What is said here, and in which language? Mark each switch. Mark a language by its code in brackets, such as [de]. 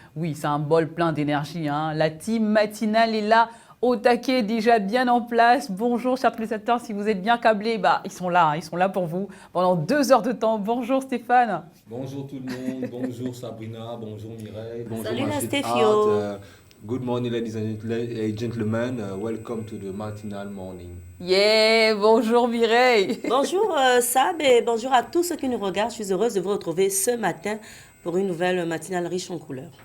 [fr] Oui, c'est un bol plein d'énergie, hein. La team matinale est là, au taquet, déjà bien en place. Bonjour, chers téléspectateurs, si vous êtes bien câblés, ils sont là, ils sont là pour vous pendant 2 heures de temps. Bonjour Stéphane. Bonjour tout le monde, bonjour Sabrina, bonjour Mireille, bonjour Salut la Machine Stéphio. Art. [en] Good morning ladies and gentlemen, welcome to the matinal morning. [fr] Yeah, bonjour Mireille. Bonjour Sab et bonjour à tous ceux qui nous regardent. Je suis heureuse de vous retrouver ce matin pour une nouvelle matinale riche en couleurs.